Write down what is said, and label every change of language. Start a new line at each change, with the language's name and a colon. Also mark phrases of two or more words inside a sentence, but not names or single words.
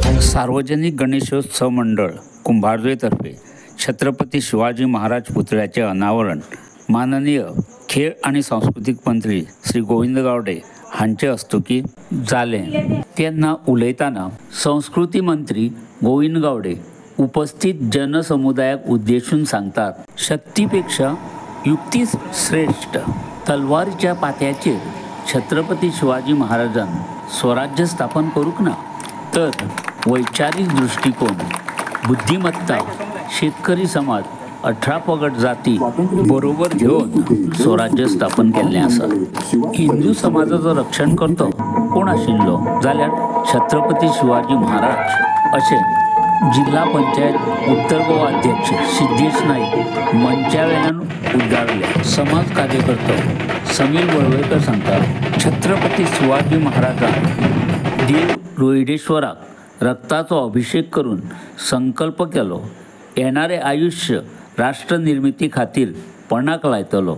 Konkani: सार्वजनिक गणेशोत्सव मंडळ कुंभारजुईतर्फे छत्रपती शिवाजी महाराज पुतळ्याचे अनावरण माननीय खेळ आणि सांस्कृतिक मंत्री श्री गोविंद गावडे हांचे हस्तुकी जाले। त्यांना उलयताना संस्कृती मंत्री गोविंद गावडे उपस्थित जनसमुदायाक उद्देशून सांगतात, शक्तीपेक्षा युक्ती श्रेष्ठ। तलवारीच्या पात्याचेर छत्रपती शिवाजी महाराजांन स्वराज्य स्थापन करूक ना, तर वैचारिक दृष्टिकोन, बुद्धिमत्ता, शेतकरी समाज, 18 पगड जाती बरोबर घेऊन स्वराज्य स्थापन केल्लें आसा। हिंदू समाजाचं रक्षण करतो कोण आशिल्लो जाल्यार छत्रपती शिवाजी महाराज अशें जिल्हा पंचायत उत्तर गोवा अध्यक्ष सिद्धेश नाईक मंचावेल्यान उद्गारले। समाज कार्यकर्तो समीर वळवयकर सांगतात, छत्रपती शिवाजी महाराजान देव रोहिडेश्वराक रक्ताचो अभिषेक करून संकल्प केलो, येणारे आयुष्य राष्ट्र निर्मिती खातीर पणाक लायतलो।